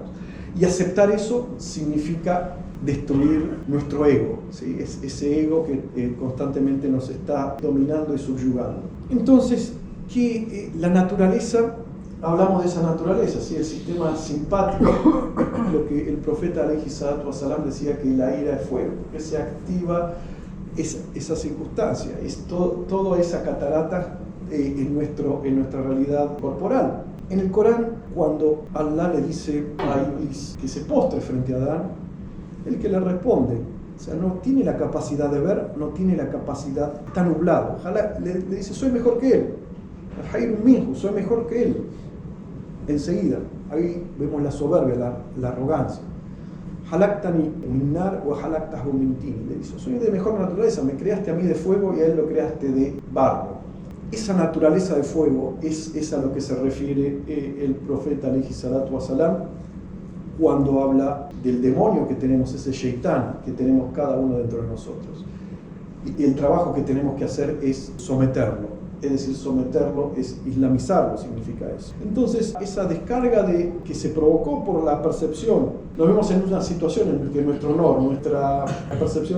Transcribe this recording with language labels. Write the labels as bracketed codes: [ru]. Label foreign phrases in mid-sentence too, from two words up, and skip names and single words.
[es] Y aceptar eso significa destruir nuestro ego, ¿sí? Ese ego que constantemente nos está dominando y subyugando. Entonces, la naturaleza, hablamos de esa naturaleza, ¿sí? El sistema simpático, lo que el profeta [ar] عليه الصلاة والسلام [es] decía, que la ira es fuego, que se activa esa circunstancia, es toda esa catarata en nuestra realidad corporal. En el Corán, cuando Allah le dice a Iblis que se postre frente a Adán, el que le responde, o sea, no tiene la capacidad de ver, no tiene la capacidad, está nublado. Ojalá le dice, soy mejor que él, soy mejor que él. Enseguida, ahí vemos la soberbia, la arrogancia. [ar] خلقتني من نار وخلقته من طين. [es] Le dice, soy de mejor naturaleza, me creaste a mí de fuego y a él lo creaste de barro. Esa naturaleza de fuego es a lo que se refiere el profeta [ar] عليه الصلاة والسلام [es] cuando habla del demonio que tenemos, ese shaitán que tenemos cada uno dentro de nosotros. Y el trabajo que tenemos que hacer es someterlo. Es decir, someterlo es islamizarlo, significa eso. Entonces, esa descarga que se provocó por la percepción, nos vemos en una situación en la que nuestro honor, nuestra percepción